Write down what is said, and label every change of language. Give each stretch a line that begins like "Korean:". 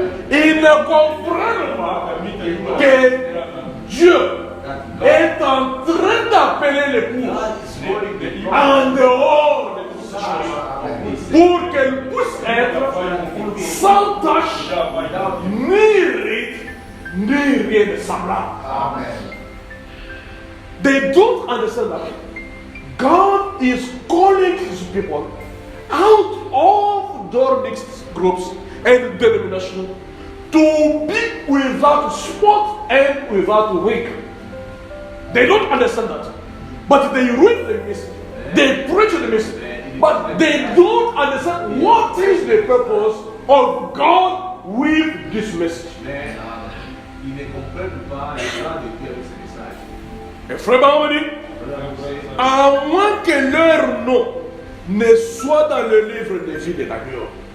French: Ils ne comprennent pas que Dieu est en train d'appeler l'épouse en dehors de toutes ces choses pour qu'elle puisse être sans tache, ni rite, ni rien de semblable.
English: They don't understand that God is calling His people out of their mixed groups and denominations to be without spot and without wrinkle. They don't understand that. But they read the message. They preach the message. But they don't understand what is the purpose of God with this message.
French: Ils ne comprennent pas les gens de Dieu avec ce message. Et frère Bahamadi, à moins que leur nom ne soit dans le livre des vies de l'agneau.